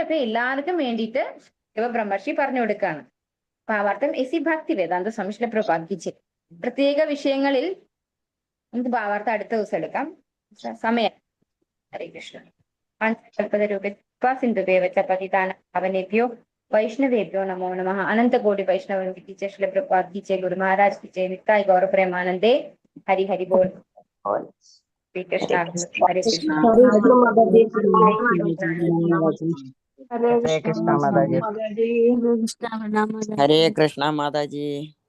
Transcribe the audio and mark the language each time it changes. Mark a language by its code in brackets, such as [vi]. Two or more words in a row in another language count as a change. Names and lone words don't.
[ml] അപ്പൊ എല്ലാവർക്കും വേണ്ടിയിട്ട് ശിവബ്രഹ്മർഷി പറഞ്ഞു കൊടുക്കുകയാണ്. ഭാവാർത്ഥം എസി ഭക്തി വേദാന്ത സ്വാമി പ്രഭാഗിച്ച് പ്രത്യേക വിഷയങ്ങളിൽ നമുക്ക് ഭാവാർത്ഥം അടുത്ത ദിവസം എടുക്കാം. സമയം. ഹരേ കൃഷ്ണ. [sa] പഞ്ചകൽപത രൂപ സിന്ധുദേവ പതിതാന അവനേഭ്യോ वैष्णवेभ्यो नमो नमः। [hi] अनंत कोटि वैष्णव की जय श्री प्रभुपाद की जय, गुरु महाराज की जय, नित्याय गौर प्रेमानंदे। हरि हरि बोल। श्री कृष्ण हरे कृष्ण। हरे कृष्णा माता जी। हरे कृष्णा माता जी।